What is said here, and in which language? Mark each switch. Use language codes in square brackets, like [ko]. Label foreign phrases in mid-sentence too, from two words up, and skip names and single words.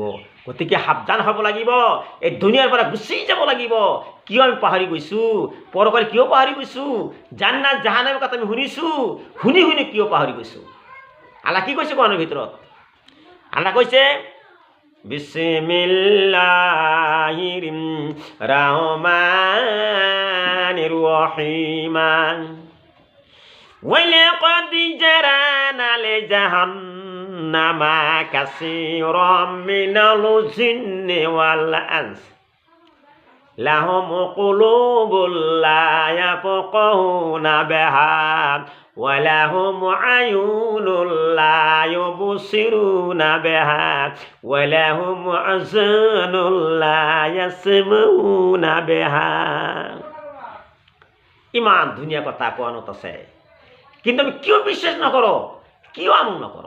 [as] গতিকে সাৱধান হ'ব লাগিব, এই দুনিয়াৰ পৰা গুচি যাব লাগিব। কিয় আমি পাহৰি গৈছোঁ? পৰকাল কিয় পাহৰি গৈছোঁ? জান্নাত জাহান্নামৰ কথা আমি শুনিছোঁ, শুনি শুনি কিয় পাহৰি গৈছোঁ? আল্লাহ কি কৈছে কোৰাণৰ ভিতৰত? আল্লাহ কৈছে, [ar] بسم الله الرحمن الرحيم ولقد ذرأنا لجهنم كثيرا من الجن والإنس لهم قلوب لا يفقهون بها ولهم أعين لا يبصرون بها ولهم آذان لا يسمعون بها. [as] ইমান ধুনীয়া কথা কোৱানত আছে, কিন্তু আমি কিয় বিশ্বাস নকৰো, কিয় আমল নকৰো?